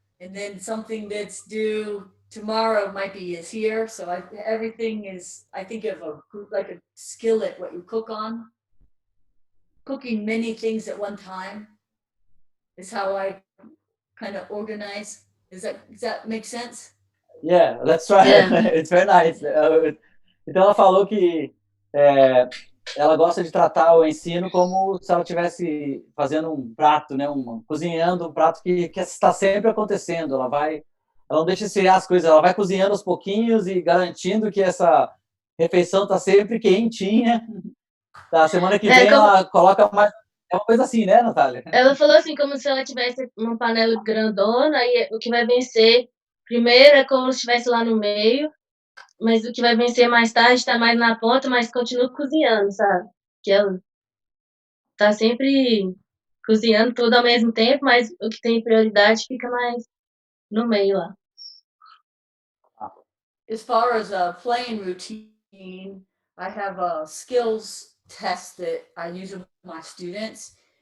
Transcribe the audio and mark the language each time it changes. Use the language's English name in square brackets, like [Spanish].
[English] And then something that's due tomorrow is here. So everything is, I think of like a skillet, what you cook on. Cooking many things at one time is how I kind of organize. Does that make sense? Yeah, let's try. Yeah. It's very nice. [Portuguese] Então ela falou que ela gosta de tratar o ensino como se ela estivesse fazendo um prato, né, cozinhando um prato que está sempre acontecendo. Ela não deixa esfriar as coisas, ela vai cozinhando aos pouquinhos e garantindo que essa refeição está sempre quentinha. Da semana que vem ela coloca mais. É uma coisa assim, né, Natália? Ela falou assim, como se ela tivesse uma panela grandona e o que vai vencer primeiro é como se estivesse lá no meio, mas o que vai vencer mais tarde está mais na ponta, mas continua cozinhando, sabe? Que ela tá sempre cozinhando tudo ao mesmo tempo, mas o que tem prioridade fica mais no meio lá. [English] As far as a playing routine, I have a skills test that I use with my students.